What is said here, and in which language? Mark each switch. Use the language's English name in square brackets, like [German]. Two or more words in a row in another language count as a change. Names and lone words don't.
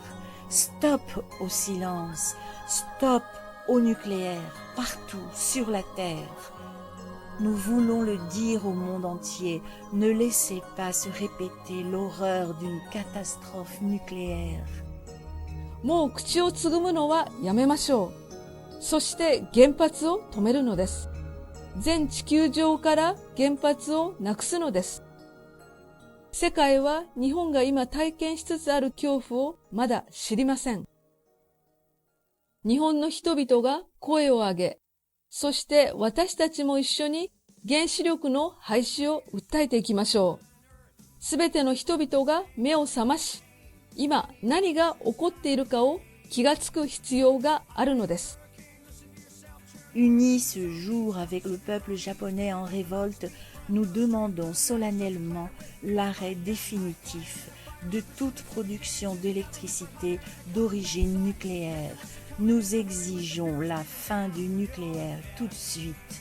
[French] Stop au silence, stop au nucléaire, partout sur la Terre. Nous voulons le dire au monde entier, ne laissez pas se répéter l'horreur d'une catastrophe nucléaire. [Japanese] もう口をつぐむのはやめましょう。 そして原発を止めるのです。全地球上から原発をなくすのです。世界は日本が今体験しつつある恐怖をまだ知りません。日本の人々が声を上げ、そして私たちも一緒に原子力の廃止を訴えていきましょう。すべての人々が目を覚まし、今何が起こっているかを気がつく必要があるのです。 [French] Unis ce jour avec le peuple japonais en révolte, nous demandons solennellement l'arrêt définitif de toute production d'électricité d'origine nucléaire. Nous exigeons la fin du nucléaire tout de suite.